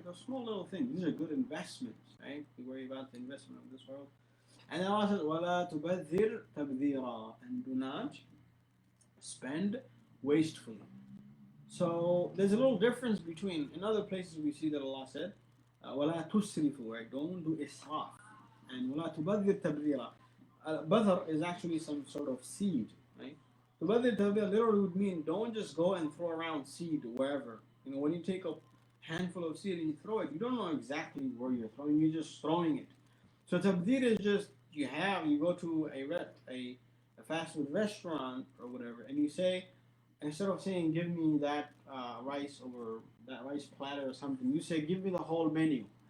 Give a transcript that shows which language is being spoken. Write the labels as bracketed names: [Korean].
[English] Those small little things, these are good investments, right? We worry about the investment of this world. And then Allah says, [Arabic] وَلَا تُبَذِّرْ تَبْذِيرًا, [English] and do not spend wastefully. So there's a little difference between, in other places we see that Allah said, [Arabic] وَلَا تُسْرِفُوا, [English] right? Don't do israf. [Arabic] And وَلَا تُبَذِّرْ تَبْذِيرًا. [English] Badr is actually some sort of seed, right? Tubadhir tabdil literally would mean don't just go and throw around seed wherever. When you take a handful of seed and you throw it, you don't know exactly where you're throwing, you're just throwing it. So tabdil is just, you go to a fast food restaurant or whatever, and you say, instead of saying, give me that rice or that rice platter or something, you say, give me the whole menu.